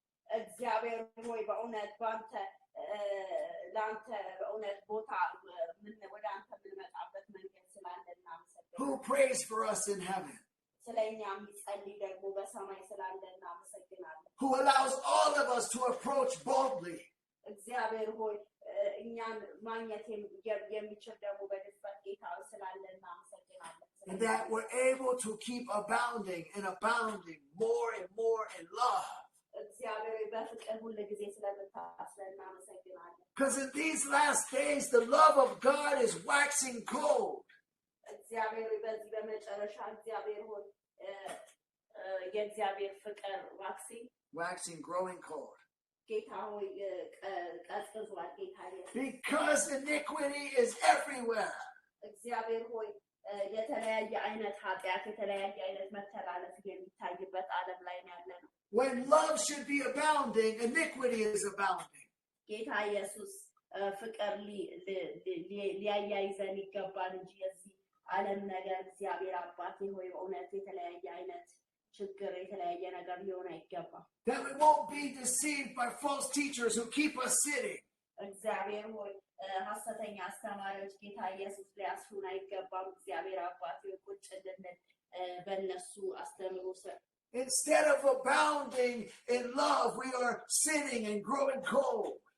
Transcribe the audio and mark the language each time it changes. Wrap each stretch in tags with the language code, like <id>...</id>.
<am>እግዚአብሔር ሆይ በእውነት በአንተ ለአንተ በእውነት ቦታ ወደ አንተ የምንመጣበት መንገድ ስላለ እናመሰግናለን።</am> <en>Who prays for us in heaven.</en> <am>ስለ እኛ የሚጸልይ ደግሞ በሰማይ ስላለ እናመሰግናለን።</am> <en>Who allows all of us to approach boldly.</en> <am>እግዚአብሔር ሆይ እኛን ማግኘት የሚችል ደግሞ በድፍረት ጌታ ስላለ እናመሰግናለን።</am> <en>And that we're able to keep abounding and abounding more and more in love.</en> <am>እግዚአብሔር በፍቅር ሁሉ ጊዜ ስለምታስለን እናመሰግናለን።</am> <en>Because in these last days, the love of God is waxing cold.</en> <am>እግዚአብሔር በዚህ በመጨረሻ እግዚአብሔር ሆይ የእግዚአብሔር ፍቅር</am> <en>Waxing, growing cold.</en> <am>ጌታ ሆይ ቀዝቅዟል ጌታ</am> <en>Because iniquity is everywhere.</en> <am>እግዚአብሔር ሆይ የተለያየ አይነት ኃጢአት የተለያየ አይነት መተላለፍ የሚታይበት ዓለም ላይ ነው ያለነው።</am> <en>When love should be abounding, iniquity is abounding.</en> <am>ጌታ ኢየሱስ ፍቅር ሊያያይዘን ይገባል እንጂ የዚህ ዓለም ነገር እግዚአብሔር አባቴ ሆይ በእውነት የተለያየ አይነት ችግር የተለያየ ነገር ሊሆን አይገባም።</am> <en>That we won't be deceived by false teachers who keep us sitting.</en> <am>እግዚአብሔር ሆይ ሐሰተኛ አስተማሪዎች ጌታ ኢየሱስ ሊያስሩን አይገባም። እግዚአብሔር አባቴ ቁጭ እንድንል በእነሱ አስተምሮ ስር</am> <en>Instead of abounding in love, we are sinning and growing cold.</en>